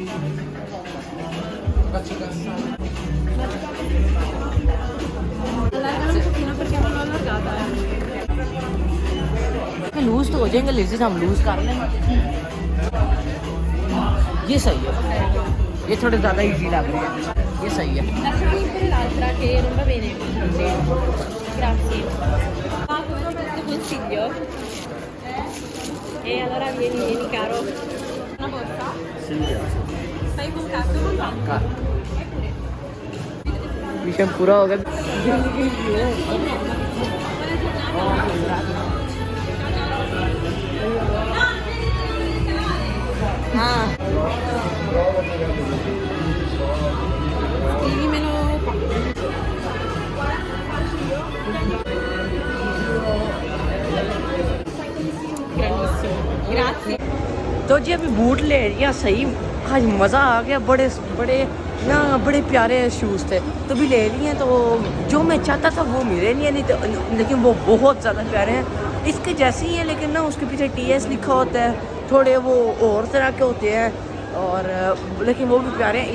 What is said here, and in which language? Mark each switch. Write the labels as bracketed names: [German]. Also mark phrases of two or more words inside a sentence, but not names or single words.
[Hindi] लूज तो हो जाएंगे, लेजिस हम लूज कर लेंगे। ये सही है, ये थोड़े ज़्यादा इजी लग रहे हैं, ये सही है। [Italian] E allora vieni caro. Una borsa? Sì. Stai con cazzo non manca. [Hindi] मिशन पूरा हो गया। हाँ [Italian] Scrivimelo qua. Grandissimo. Grazie. [Hindi] तो जी अभी बूट ले लिया, सही आज मज़ा आ गया। बड़े बड़े ना बड़े प्यारे शूज़ थे तो भी ले लिए, तो जो मैं चाहता था वो मिले नहीं तो, लेकिन वो बहुत ज़्यादा प्यारे हैं। इसके जैसे ही है लेकिन ना उसके पीछे TS लिखा होता है, थोड़े वो और तरह के होते हैं और लेकिन वो भी प्यारे हैं।